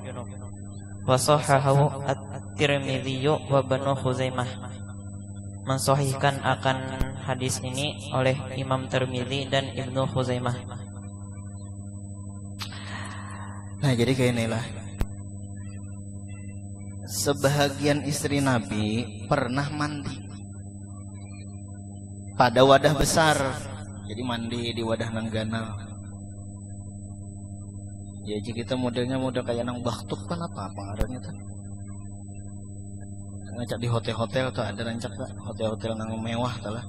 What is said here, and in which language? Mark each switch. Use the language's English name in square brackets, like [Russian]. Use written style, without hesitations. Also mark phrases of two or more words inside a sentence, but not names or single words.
[Arabic] وصححه الترمذي وابن خزيمة, [Indonesian] mensahihkan akan hadis ini oleh Imam Tirmidzi dan Ibnu Khuzaimah. Nah jadi kayak inilah, sebahagian istri Nabi pernah mandi pada wadah besar. [Banjar] Jadi mandi di wadah nang ganal. Ya jika kita modelnya model kayak nang baktuk kan apa ngarannya tuh. Ngajak di hotel-hotel tuh ada rancak tuh, hotel-hotel nang mewah tuh lah.